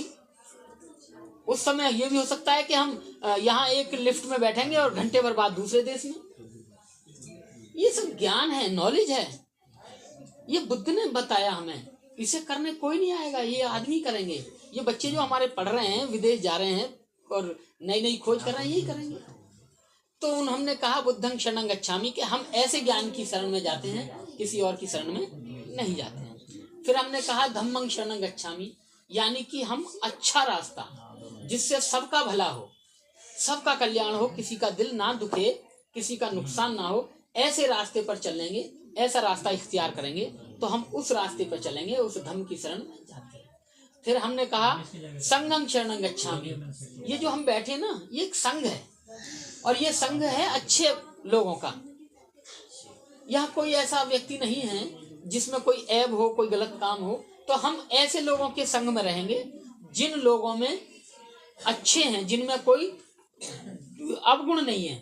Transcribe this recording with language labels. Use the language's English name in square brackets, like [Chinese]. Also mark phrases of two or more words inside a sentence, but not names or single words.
[Hindi] उस समय ये भी हो सकता है कि हम यहाँ एक लिफ्ट में बैठेंगे और घंटे भर बाद दूसरे देश में। ये सब ज्ञान है, नॉलेज है। ये बुद्ध ने बताया हमें, इसे करने कोई नहीं आएगा, ये आदमी करेंगे। ये बच्चे जो हमारे पढ़ रहे हैं, विदेश जा रहे हैं और नई नई खोज कर रहे हैं, यही करेंगे। तो हमने कहा [Pali] बुद्धं शरणं गच्छामि [Hindi] कि हम ऐसे ज्ञान की शरण में जाते हैं, किसी और की शरण में नहीं जाते हैं। फिर हमने कहा [Pali] धम्मं शरणं गच्छामि, [Hindi] यानी कि हम अच्छा रास्ता जिससे सबका भला हो, सबका कल्याण हो, किसी का दिल ना दुखे, किसी का नुकसान ना हो, ऐसे रास्ते पर चलेंगे, ऐसा रास्ता इख्तियार करेंगे तो हम उस रास्ते पर चलेंगे, उस धम्म की शरण में जाते हैं। फिर हमने कहा [Pali] संघं शरणं गच्छामि, [Hindi] ये जो हम बैठे ना, ये एक संघ है और ये संघ है अच्छे लोगों का। यहाँ कोई ऐसा व्यक्ति नहीं है जिसमें कोई ऐब हो, कोई गलत काम हो। तो हम ऐसे लोगों के संग में रहेंगे जिन लोगों में अच्छे हैं, जिनमें कोई अवगुण नहीं है।